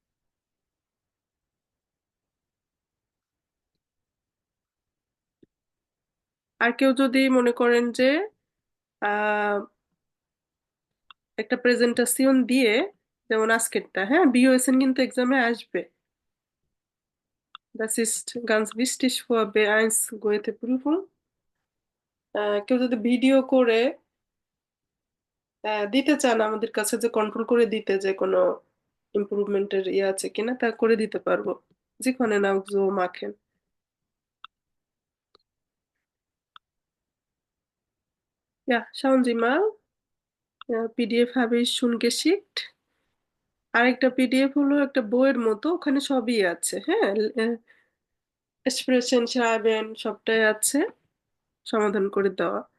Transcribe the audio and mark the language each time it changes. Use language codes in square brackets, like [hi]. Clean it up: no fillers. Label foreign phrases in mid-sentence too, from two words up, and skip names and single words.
[bn] আর কেউ যদি মনে করেন যে আহ, একটা প্রেজেন্টেশন দিয়ে, যেমন আজকেরটা, হ্যাঁ, বিওএসএন কিন্তু এক্সামে আসবে। [de] Das ist ganz wichtig für B1 গোয়েতে Prüfung। [bn] কেউ যদি ভিডিও করে দিতে চান আমাদের কাছে, যে কন্ট্রোল করে দিতে, যে কোনো ইমপ্রুভমেন্টের ইয়ে আছে কিনা, তা করে দিতে পারবো। [de] Sie können auch so machen. Ja, schauen Sie mal. পিডিএফ habe ich schon geschickt। [bn] আরেকটা পিডিএফ হলো একটা বইয়ের মতো, ওখানে সবই আছে, হ্যাঁ, এক্সপ্রেশন সারাবেন সবটাই আছে, সমাধান করে দেওয়া।